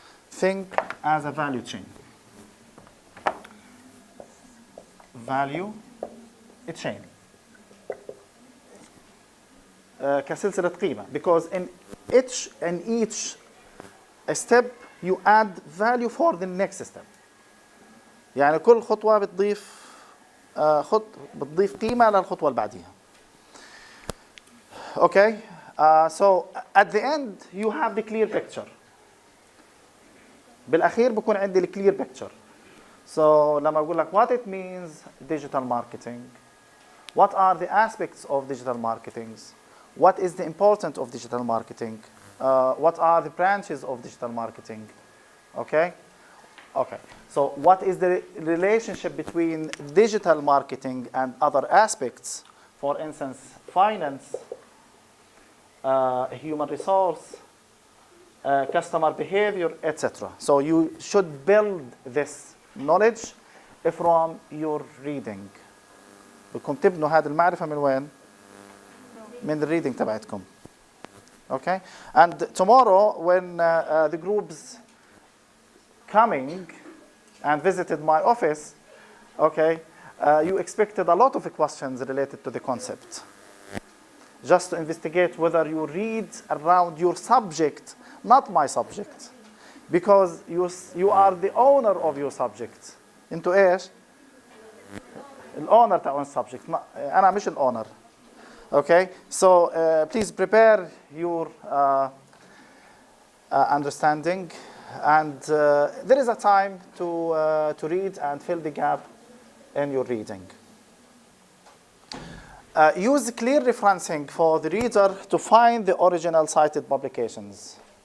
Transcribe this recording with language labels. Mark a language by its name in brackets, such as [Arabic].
[English] Think as a value chain. Value chain. [Arabic] كسلسلة قيمة, [English] because in each a step you add value for the next step. [Arabic] يعني كل خطوة بتضيف قيمة للخطوة اللي بعديها. [English] Okay, so at the end you have the clear picture. [Arabic] بالأخير بكون عندي [English] the clear picture. So [Arabic] لما أقول لك [English] what it means digital marketing, what are the aspects of digital marketing, what is the importance of digital marketing, what are the branches of digital marketing, okay? Okay, so what is the relationship between digital marketing and other aspects, for instance, finance, human resource, customer behavior, etc. So you should build this knowledge from your reading. [Arabic] بدكم تبنوا هذه المعرفة من وين؟ من the reading تبعتكم. [English] Okay? And tomorrow when the groups coming and visited my office, okay, you expected a lot of questions related to the concept. Just to investigate whether you read around your subject, not my subject. Because you are the owner of your subject. [Arabic] انتوا ايش؟ الowner تاع subject. أنا مش الowner. [English] Okay, so please prepare your understanding, and there is a time to read and fill the gap in your reading. Use clear referencing for the reader to find the original cited publications.